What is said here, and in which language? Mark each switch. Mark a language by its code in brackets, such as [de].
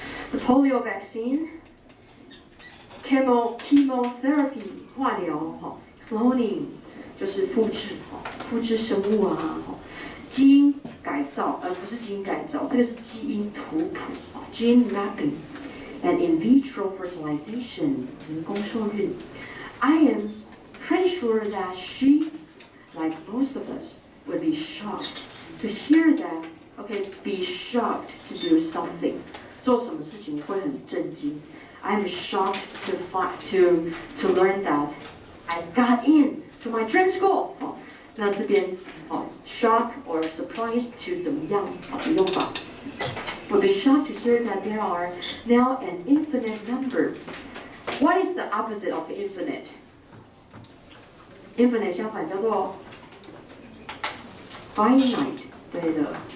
[en] The polio vaccine, chemotherapy [zh] 化疗， [en] cloning [zh] 就是复制生物啊，基因改造，而不是基因改造，这个是基因图谱， [en] gene mapping and in vitro fertilization [zh] 人工受孕。 [en] I am pretty sure that she, like most of us, would be shocked to hear that. Okay, be shocked to do something. [zh] 做什么事情会很震惊。 [en] I'm shocked to learn that I got in to my dream school. 那这边shock or surprise to [zh] 怎么样的用法 [en] ？Would be shocked to hear that there are now an infinite number. What is the opposite of infinite? [zh] Infinite 相反叫做 finite， 对的。